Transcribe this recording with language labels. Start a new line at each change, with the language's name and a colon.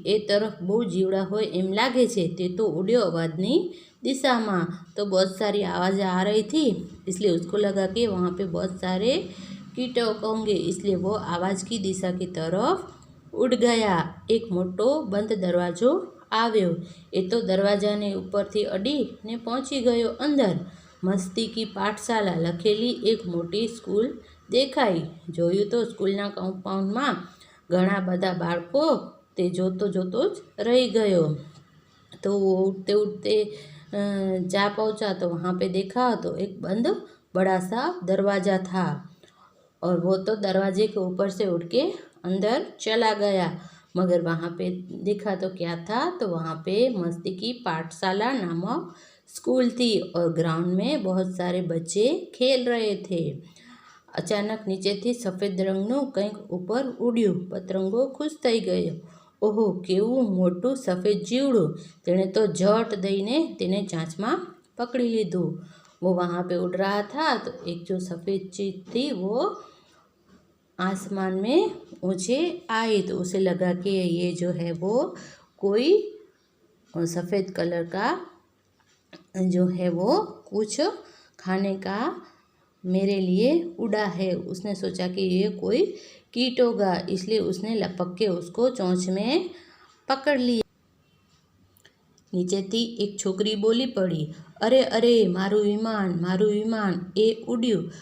Gujarati: ए तरफ बहुत जीवड़ा हो एम लागे छे, ते तो उड्यो अवाजनी दिशा में।
Hindi: तो बहुत सारी आवाज़ें आ रही थी, इसलिए उसको लगा कि वहाँ पे बहुत सारे कीटक होंगे, इसलिए वो आवाज़ की दिशा की तरफ उड़ गया।
Gujarati: एक मोटो बंद दरवाजो આવ્યો। એ તો દરવાજાને ઉપરથી અડીને પહોંચી ગયો અંદર। મસ્તી की પાઠશાલા લખેલી એક મોટી સ્કૂલ દેખાઈ। જોયું તો સ્કૂલના કમ્પાઉન્ડમાં ઘણા બધા બાળકો તે જોતો જોતો જ રહી ગયો।
Hindi: तो वो उठते उठते जा पहुँचा तो वहाँ पे देखा तो एक बंद बड़ा सा दरवाज़ा था और वो तो दरवाजे के ऊपर से उठ के अंदर चला गया, मगर वहाँ पे देखा तो क्या था, तो वहाँ पे मस्ती की पाठशाला नामक स्कूल थी और ग्राउंड में बहुत सारे बच्चे खेल रहे थे।
Gujarati: अचानक नीचे थी सफ़ेद रंगનું કંઈક ઉપર ઉડ્યું। પતંગો ખુશ થઈ ગયો। ઓહો, કેવું મોટું સફેદ જીવડું! તેણે તો ઝટ દઈને તેને ચાંચમાં પકડી લીધું।
Hindi: वो वहाँ पे उड़ रहा था तो एक जो सफ़ेद चीज़ थी वो आसमान में ऊँचे आई, तो उसे लगा कि ये जो है वो कोई सफ़ेद कलर का जो है वो कुछ खाने का मेरे लिए उड़ा है। उसने सोचा कि ये कोई कीट होगा, इसलिए उसने लपक के उसको चोंच में पकड़ लिया।
Gujarati: નીચેથી એક છોકરી બોલી પડી, અરે અરે મારું વિમાન એ ઉડ્યું।